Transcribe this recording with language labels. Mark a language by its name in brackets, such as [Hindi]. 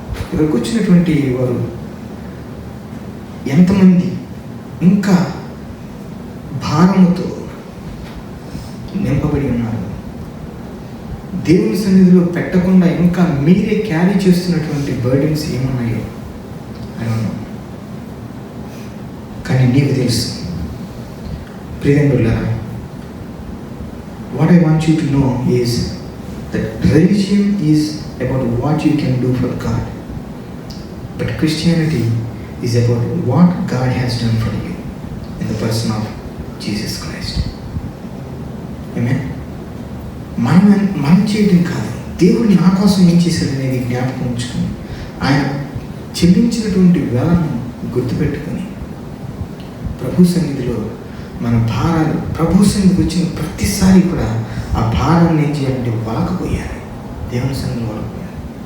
[Telugu] ఇక్కడికి వచ్చినటువంటి వారు ఎంతమంది ఇంకా భారముతో నింపబడి ఉన్నారు? దేవుని సన్నిధిలో పెట్టకుండా ఇంకా మీరే క్యారీ చేస్తున్నటువంటి బర్డెన్స్ ఏమున్నాయో అని. కానీ నీకు తెలుసు ప్రియమిత్రులారా, [English] what I want you to know is that religion is about what you can do for God, but Christianity is about what God has done for you in the person of Jesus Christ. Amen. [Telugu] మనం చేయడం కాదు, దేవుడు నా కోసం ఏం చేశాడు అనేది జ్ఞాపకం ఉంచుకొని ఆయన చెల్లించినటువంటి వేలను గుర్తుపెట్టుకొని ప్రభు సన్నిధిలో మన భారాలు, ప్రభు సన్నిధికి వచ్చిన ప్రతిసారి కూడా ఆ భారాన్ని ఏం చేయాలంటే వలకపోయాలి, దేవుని సన్నిధిలో వలకపోయాలి.